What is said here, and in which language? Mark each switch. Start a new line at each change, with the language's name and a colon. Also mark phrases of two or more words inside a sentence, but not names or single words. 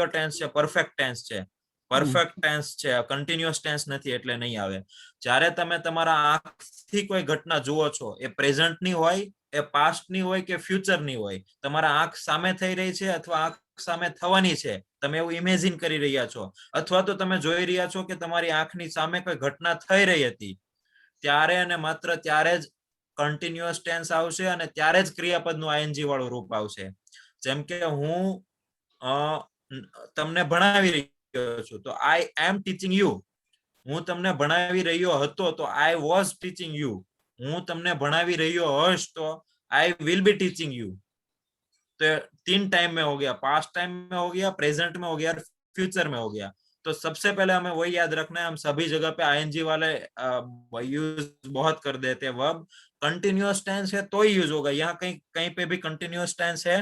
Gujarati: ટેન્સ છે
English: perfect tense
Gujarati: છે
English: perfect tense
Gujarati: છે
English: continuous tense
Gujarati: નથી એટલે નહીં આવે જ્યારે તમે તમારા આંખથી કોઈ ઘટના જુઓ છો એ પ્રેઝન્ટ ની હોય એ પાસ્ટ ની હોય કે ફ્યુચર ની હોય તમારા આંખ સામે થઈ રહી છે અથવા આંખ સામે થવાની છે તમે એવું ઇમેજિન કરી રહ્યા છો અથવા તો તમે જોઈ રહ્યા છો કે તમારી આંખની સામે કોઈ ઘટના થઈ રહી હતી ત્યારે અને માત્ર ત્યારે જ
English: continuous tense
Gujarati: આવશે અને ત્યારે જ ક્રિયાપદનું આઈએનજી વાળું રૂપ આવશે જેમ કે હું તમને ભણાવી તો
English: I am teaching you
Gujarati: હું તમને ભણાવી રહ્યો હતો તો
English: I was teaching you
Gujarati: હું તમને ભણાવી રહ્યો હશ તો
English: I will be teaching you
Hindi: तो 3 टाइम में हो गया
English: past time
Hindi: में हो गया प्रेजेंट में हो गया फ्यूचर में हो गया तो सबसे पहले हमें वही याद रखना है हम सभी जगह पे आईएनजी वाले यूज बहुत कर देते हैं
English: verb continuous tense
Hindi: है तो ही यूज होगा यहाँ कहीं पे भी
English: continuous tense
Hindi: है